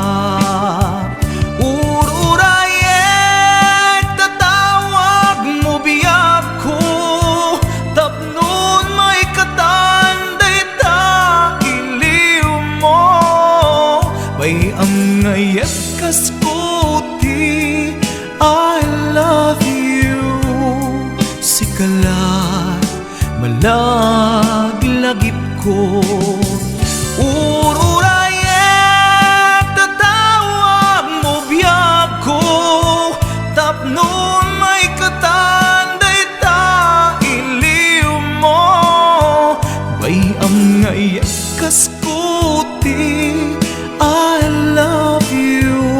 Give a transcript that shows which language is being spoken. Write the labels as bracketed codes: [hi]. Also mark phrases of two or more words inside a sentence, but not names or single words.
[ilo] ururayet tatawag mo biyag ko tapnon may katanday ta iliw mo pay am ngayet kas kuti [en] I love you [ilo] sikalat malaglagip ko ururayet tatawag mo biyag ko tapnon may katanday ta iliw mo bay am ngayet kas kuti [en] I love you